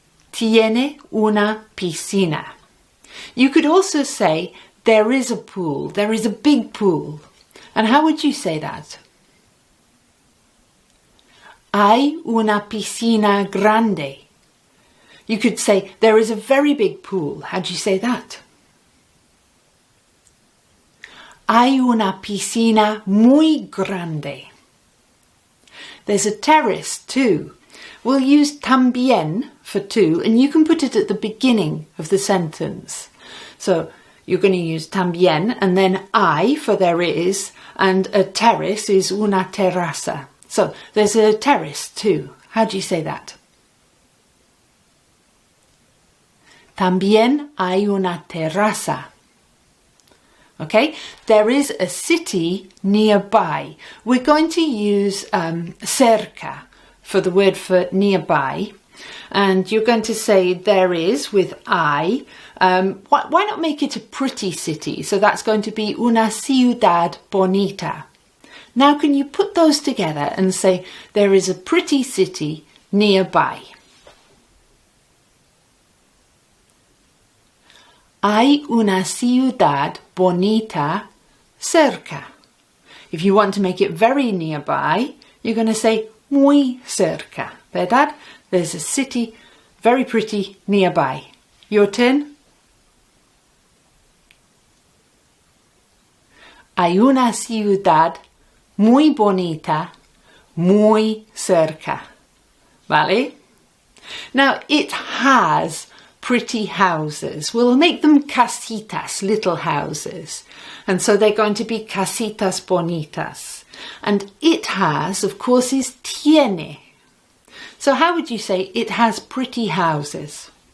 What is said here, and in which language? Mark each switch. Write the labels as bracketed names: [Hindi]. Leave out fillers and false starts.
[Spanish] Tiene una piscina. [English] You could also say there is a pool, there is a big pool. And how would you say that? [Spanish] Hay una piscina grande. [English] You could say there is a very big pool. How do you say that? [Spanish] Hay una piscina muy grande. [English] There's a terrace too. We'll use también for too, and you can put it at the beginning of the sentence. So you're going to use también, and then hay for there is, and a terrace is una terraza. So there's a terrace too. How do you say that? [Spanish] También hay una terraza. [English] Okay, there is a city nearby. We're going to use cerca for the word for nearby. And you're going to say there is with I. Why not make it a pretty city? So that's going to be [Spanish] una ciudad bonita. [English] Now can you put those together and say there is a pretty city nearby? [Spanish] Hay una ciudad bonita cerca. [English] If you want to make it very nearby, you're going to say [Spanish] muy cerca. ¿Verdad? [English] There's a city very pretty nearby. Your turn. [Spanish] Hay una ciudad muy bonita muy cerca. ¿Vale? [English] Now it has pretty houses. We'll make them casitas, little houses. And so they're going to be [Spanish] casitas bonitas. [English] And it has, of course, is tiene. So how would you say it has pretty houses?